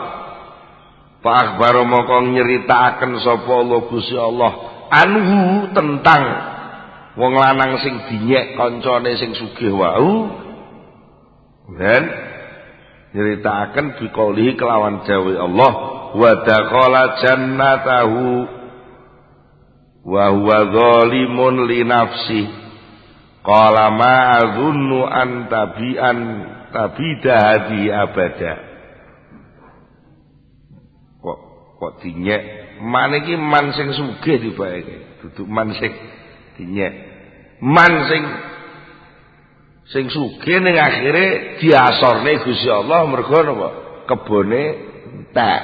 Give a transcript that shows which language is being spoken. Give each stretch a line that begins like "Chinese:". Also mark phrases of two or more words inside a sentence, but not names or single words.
Javanese: Pak Akbar mongko nyeritakaken sapa Allah Gusti Allah anhu tentang wong lanang sing dinyek kancane sing sugih wau. Dan nyeritakaken
Arabic: biqaulihi
Javanese: kelawan dawuh Allah
Arabic: ودخل جنته وهو ظالم لنفسه قال ما أظن أن تبيد هذه أبدا.
Javanese: Kok dinyek man iki man sing sugih dibaeke duduk man sing dinyek man sing Sing sugih ning akhire diasorne Gusti Allah mergo napa? Kebone entek.